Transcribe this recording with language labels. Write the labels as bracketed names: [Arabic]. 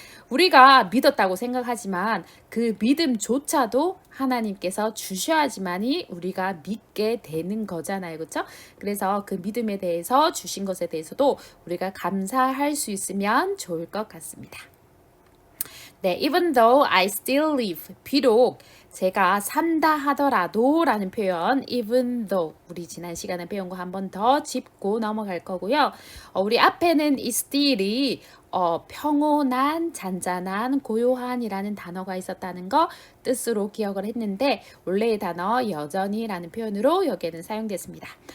[Korean] 우리가 믿었다고 생각하지만 그 믿음조차도 하나님께서 주셔야지만이 우리가 믿게 되는 거잖아요. 그렇죠? 그래서 그 믿음에 대해서 주신 것에 대해서도 우리가 감사할 수 있으면 좋을 것 같습니다. [English] 네, even though I still live. [Korean] 비록 제가 산다 하더라도 라는 표현 even though 우리 지난 시간에 배운 거 한 번 더 짚고 넘어갈 거고요. 우리 앞에는 이 still이 평온한, 잔잔한, 고요한이라는 단어가 있었다는 거 뜻으로 기억을 했는데 원래의 단어 여전히라는 표현으로 여기에는 사용됐습니다.